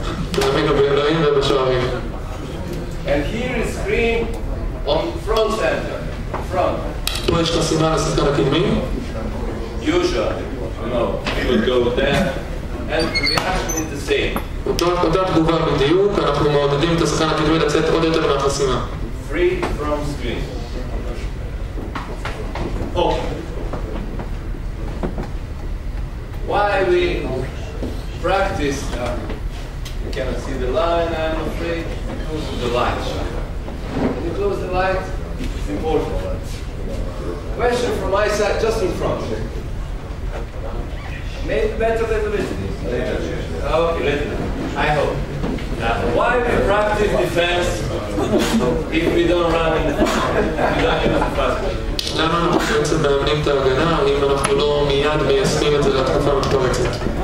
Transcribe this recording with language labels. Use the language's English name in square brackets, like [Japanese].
[Hebrew] תאמינו באלוהים ובשוערים. [English] And here is screen on front center. Front. [Hebrew] פה יש חסימה לשחקן הקדמי. [English] Usually, we would go there, and the reaction is the same. [Hebrew] אותה תגובה בדיוק, אנחנו מעודדים את השחקן הקדמי לצאת עוד יותר מהחסימה. [English] Free from screen. Okay. Why we practice, you cannot see the line, I'm afraid, because of the light. When you close the light, it's important. Question from my side, just in front. Maybe better than the later. Okay, later. I hope. Why we practice defense if we don't run in the fast break? [Hebrew] למה אנחנו בעצם מאמנים את ההגנה אם אנחנו לא מיד מיישמים את זה להתקפה מתפרצת?